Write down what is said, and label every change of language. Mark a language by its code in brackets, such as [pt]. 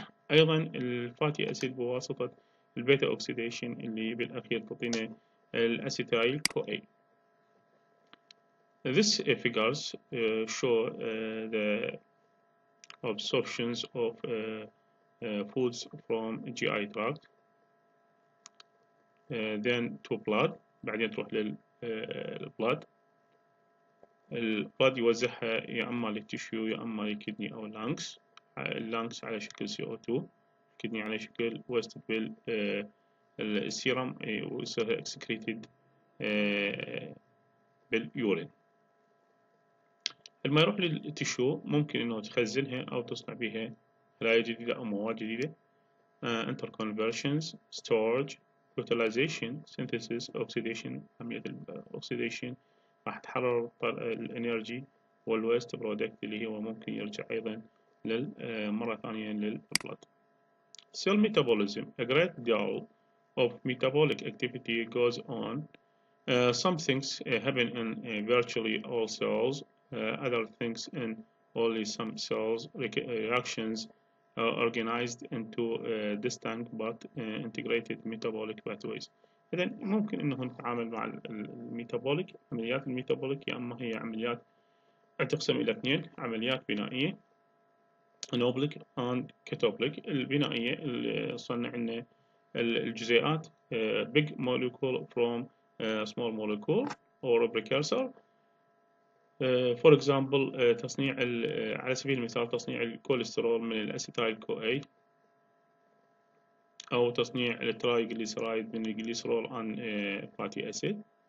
[ar] أيضا الفاتي أسيد بواسطة البيتا أوكسيديشن اللي بالأخير تعطينا الأسيتايل CoA. [en] These figures show the absorptions of foods from GI tract, then to blood، [ar] بعدين تروح للبلاد. البلاد يوزعها يا اما للتشيو يا اما للكدني او اللانكس. اللانكس على شكل CO2، الكدني على شكل ويست بالسيرم ويصير اكسكريتد باليورين. لما يروح للتشيو ممكن انه تخزنها او تصنع بها خلايا جديدة او مواد جديدة. [en] interconversions، storage، utilization، synthesis، oxidation. [ar] عملية الأكسيديشن راح تحرر الانرجي والويست برودكت اللي هو ممكن يرجع أيضا مرة ثانية للبلد. [en] Cell metabolism. A great deal of metabolic activity goes on. Some things happen in virtually all cells. Other things in only some cells. Reactions organized into distinct but integrated metabolic pathways. [ar] إذا ممكن إنه نتعامل مع الميتابوليك، عمليات الميتابوليك يا أما هي عمليات تقسم إلى اثنين، عمليات بنائية [en] anabolic and catabolic. [ar] البنائية اللي صنع لنا الجزيئات [en] big molecule from small molecule or precursor. for example [ar] تصنيع على سبيل المثال تصنيع الكوليسترول من الأسيتايل CoA، أو تصنيع الترايجليسرايد من الجليسرول عن فاتي أسيد.